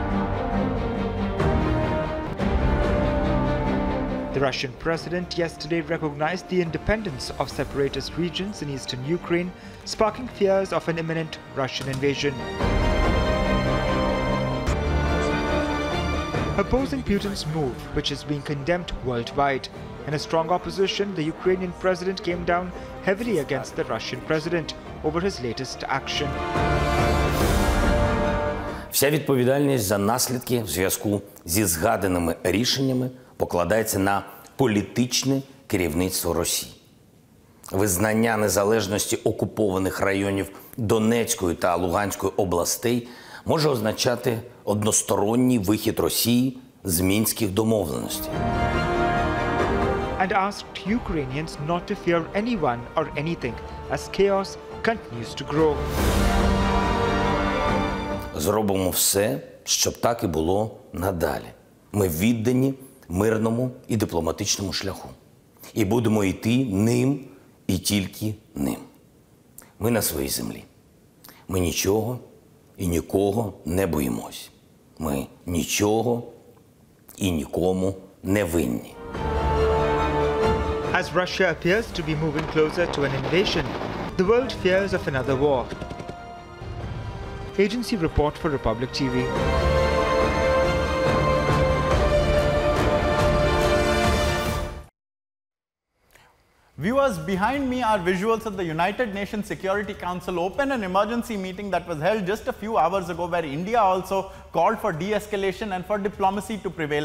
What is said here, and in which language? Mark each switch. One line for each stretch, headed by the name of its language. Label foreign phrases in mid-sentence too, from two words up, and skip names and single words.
English: The Russian president yesterday recognized the independence of separatist regions in eastern Ukraine, sparking fears of an imminent Russian invasion. Opposing Putin's move, which is being condemned worldwide. In a strong opposition, the Ukrainian president came down heavily against the Russian president over his latest action.
Ukrainian: Вся відповідальність за наслідки в зв'язку зі згаданими рішеннями покладається на політичне керівництво Росії. Визнання незалежності окупованих районів Донецької та Луганської областей може означати односторонній вихід Росії з Мінських домовленостей.
English: And asked Ukrainians not to fear anyone or anything as chaos continues to grow.
Ukrainian: Зробимо все, щоб так і було надалі. Ми віддані мирному і дипломатичному шляху. І будемо йти ним і тільки ним. Ми на своїй землі. Ми нічого і нікого не боїмось. Ми нічого і нікому не винні.
English: As Russia appears to be moving closer to an invasion, the world fears of another war. Agency report for Republic TV. Viewers, behind me are visuals of the United Nations Security Council open an emergency meeting that was held just a few hours ago, where India also called for de-escalation and for diplomacy to prevail.